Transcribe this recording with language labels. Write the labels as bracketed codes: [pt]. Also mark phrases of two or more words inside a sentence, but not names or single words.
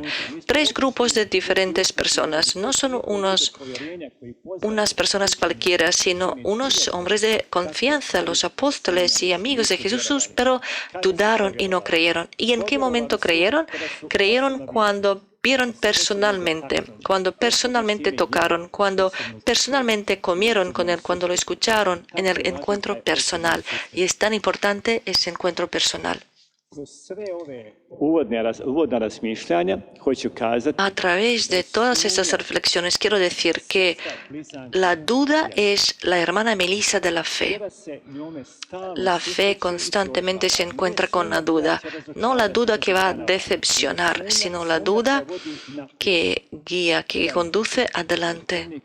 [es] 3 grupos de diferentes personas. No son unas personas cualquiera, sino unos hombres de confianza, los apóstoles y amigos de Jesús, pero dudaron y no creyeron. ¿Y en qué momento creyeron? Creyeron cuando vieron personalmente, cuando personalmente tocaron, cuando personalmente comieron con Él, cuando lo escucharon en el encuentro personal. Y es tan importante ese encuentro personal. [hr] Uvodna razmišljanja hoću kazati [es] A través de todas estas reflexiones quiero decir que la duda es la hermana Melissa de la fe. La fe constantemente se encuentra con la duda, no la duda que va a decepcionar, sino la duda que guía, que conduce adelante.